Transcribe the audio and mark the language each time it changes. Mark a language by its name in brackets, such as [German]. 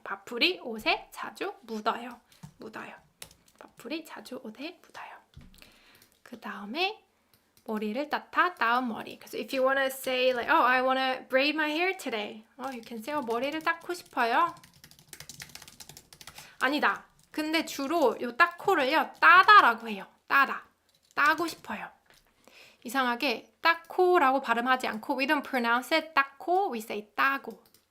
[Korean] 밥풀이 옷에 자주 묻어요. 밥풀이 자주 옷에 묻어요. 그 다음에 머리를 따타, 따은 머리. [English] 그래서 if you want to say like, I want to braid my hair today. You can say, [Korean] 머리를 닦고 싶어요. 아니다. 근데 주로 요 닦고를요, 따다라고 해요. 따고 싶어요. 이상하게 따코라고 발음하지 않고 [English] we don't pronounce it [Korean] 따코, [English] we say [Korean] 따고.